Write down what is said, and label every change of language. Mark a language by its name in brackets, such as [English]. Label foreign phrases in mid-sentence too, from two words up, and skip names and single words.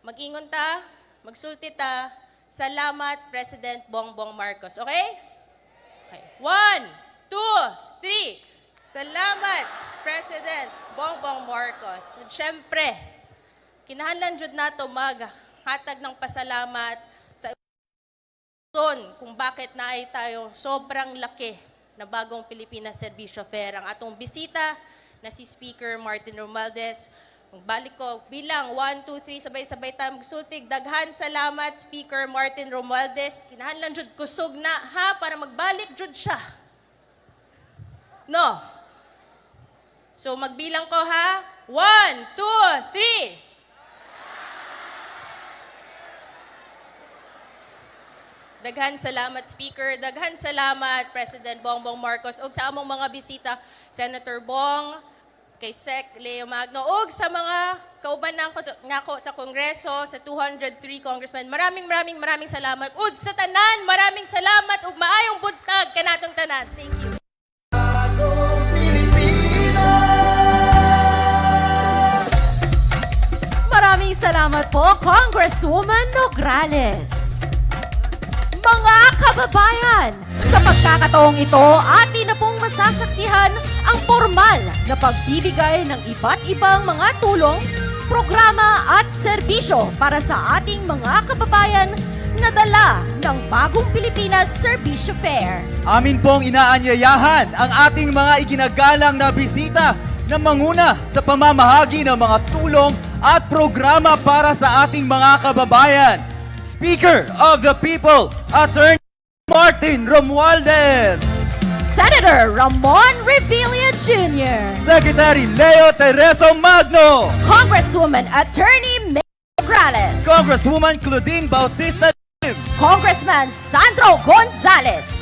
[Cebuano] Mag-ingon ta, magsulti ta. Salamat President Bongbong Marcos. [English] Okay? Okay. 1 2 3. [Cebuano] Salamat, President Bongbong Marcos. At syempre, kinahanglan jud nato maghatag ng pasalamat sa [Filipino] kung bakit [Cebuano] naay tayo sobrang laki na bagong Pilipinas Serbisyo Fair. Ang atong bisita na si Speaker Martin Romualdez. Magbalik ko bilang 1 2 3 [Filipino] sabay-sabay tayo [Cebuano] magsultig. Daghan salamat Speaker Martin Romualdez. Kinahanglan jud kusog na ha para magbalik jud siya. No. So magbilang ko ha. 1, 2, 3. Daghan salamat Speaker, daghan salamat President Bongbong Marcos ug sa among mga bisita, Senator Bong, kay Sec Leo Magno ug sa mga kauban nako sa Kongreso, sa 203 congressmen. [Filipino] Maraming salamat [Cebuano] ug sa tanan, [Filipino] maraming salamat [Cebuano] ug maayong buntag kanatong tanan. Thank you. [Filipino] Maraming salamat po, Congresswoman Nograles. Mga kababayan, sa pagkakataong ito, atin na pong masasaksihan ang formal na pagbibigay ng iba't ibang mga tulong, programa at serbisyo para sa ating mga kababayan na dala ng Bagong Pilipinas Serbisyo Fair. Amin pong inaanyayahan ang ating mga iginagalang na bisita na manguna sa pamamahagi ng mga tulong at programa para sa ating mga kababayan. [English] Speaker of the People, Attorney Martin Romualdez. Senator Ramon Revilla Jr. Secretary Leo Tereso Magno. Congresswoman Attorney May Nograles. Congresswoman Claudine Bautista Lim. Congressman Sandro Gonzales.